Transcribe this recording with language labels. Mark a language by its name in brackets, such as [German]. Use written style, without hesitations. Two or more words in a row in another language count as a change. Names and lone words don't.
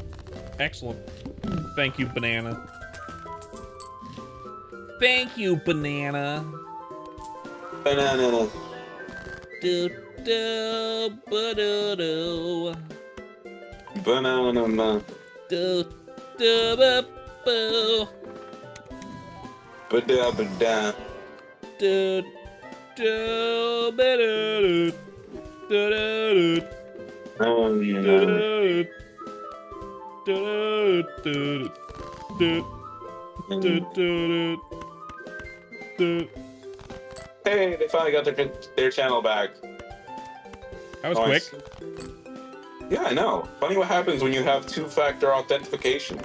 [English] Excellent. Thank you, banana. Thank you, banana. Banana. Do do ba do do. Banana. Do do ba boo. Ba-da, ba-da. Do do ba do do do do. Hey, they finally got their channel back. That was Nice. quick. Yeah, I know. Funny what happens when you have two-factor authentication.